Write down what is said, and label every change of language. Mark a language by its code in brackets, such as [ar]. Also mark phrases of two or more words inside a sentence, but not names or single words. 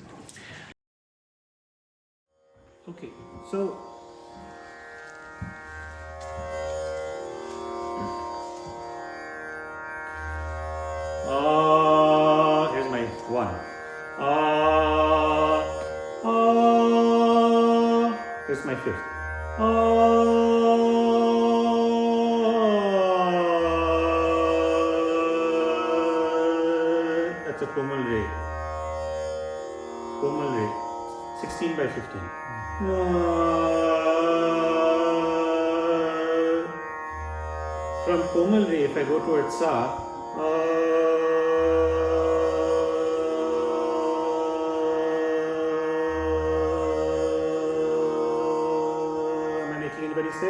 [en] Okay, so here's my one. Here's my fifth. That's a [hi] komal re. Komal re. [en] 16 by 15. From [hi] komal re, [en] if I go towards sa, am I making anybody sick?